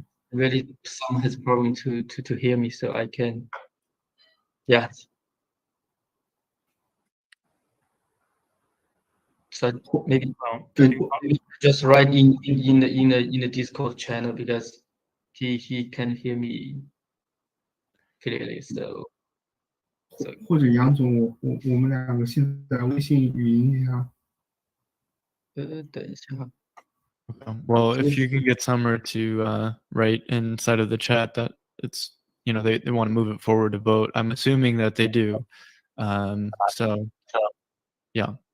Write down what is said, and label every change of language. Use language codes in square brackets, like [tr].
[en] really some has problem to hear me, so I can, yeah. So maybe just write in the Discord channel because he can hear me clearly. So [zh] 或者杨总，我们两个现在微信语音一下。等一下哈。 [en] Okay. Well, if you can get Summer to write inside of the chat that it's, you know, they want to move it forward to vote. I'm assuming that they do. So yeah.